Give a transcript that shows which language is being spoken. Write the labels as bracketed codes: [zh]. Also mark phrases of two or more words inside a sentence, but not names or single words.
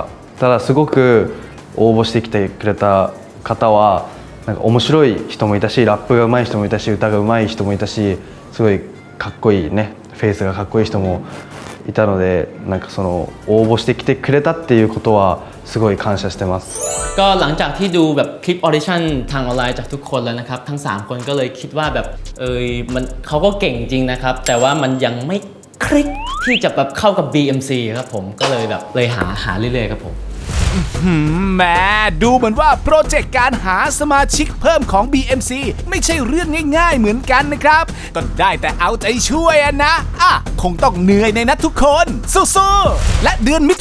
[ja] ただすごく応募してきてくれた方はなんか面白い人もいたしラップが上手い人もいたし歌が上手い人もいたしすごいかっこいいねフェイスがかっこいい人もいたのでなんかその応募してきてくれたっていうことはすごい感謝してます。 [th] ก็หลังจากที่ดูแบบคลิปออดิชั่นทางออนไลน์จากทุกคนแล้วนะครับทั้ง3คนก็เลยคิดว่าแบบมันเขาก็เก่งจริงนะครับแต่ว่ามันยังไม่คลิกที่จะแบบเข้ากับ BMC ครับผมก็เลยแบบเลยหาเรื่อยๆครับผม แหม่ดูเหมือนว่าโปรเจกต์การหาสมาชิกเพิ่มของ BMC ไม่ใช่เรื่องง่ายๆเหมือนกันนะครับก็ได้แต่เอาใจช่วยนะคงต้องเหนื่อยในนัดทุกคนสู้ๆและเดือนมิ